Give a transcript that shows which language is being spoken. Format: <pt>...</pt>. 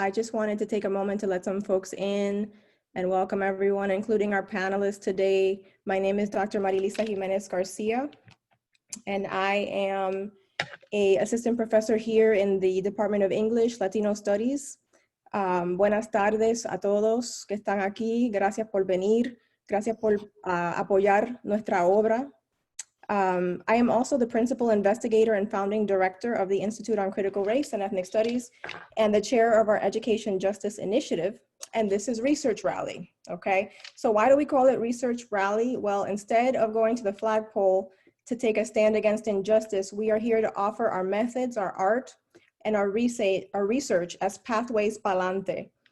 <en>I just wanted to take a moment to let some folks in and welcome everyone, including our panelists today. My name is Dr. Marilisa Jimenez Garcia, and I am an assistant professor here in the Department of English, Latino Studies.</en> <es>Buenas tardes a todos que están aquí. Gracias por venir. Gracias por apoyar nuestra obra.</es> <en>I am also the principal investigator and founding director of the Institute on Critical Race and Ethnic Studies and the chair of our Education Justice Initiative. And this is Research Rally, okay? So why do we call it Research Rally? Well, instead of going to the flagpole to take a stand against injustice, we are here to offer our methods, our art, and our research as pathways pa'lante.</en>